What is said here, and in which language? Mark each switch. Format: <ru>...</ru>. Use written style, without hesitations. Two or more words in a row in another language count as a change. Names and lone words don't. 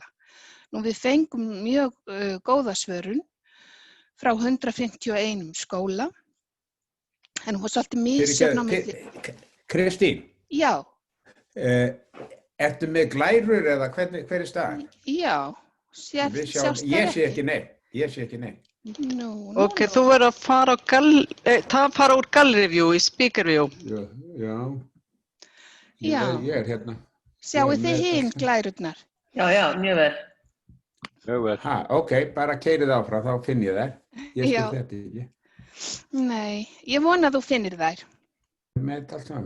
<is>Nú við fengum mjög góða svörun frá 151 skóla, en hún var svolítið misjöfn á milli. Kristín? Já. Ertu með glærur eða hver staðan? Já, sjást það ekki? Ég sé ekki nei. Ok, þú verður að fara úr</is> <en>gallery view</en> <is>í</is> <en>speaker view.</en> <is>Já. Ég hérna. Sjáu þið hin glærurnar? Já, mjög vel. Ok, bara keyrið áfram, þá finn ég þær. Ég skil þetta ekki. Nei, ég vona að þú finnir þær. Með allt saman.</is>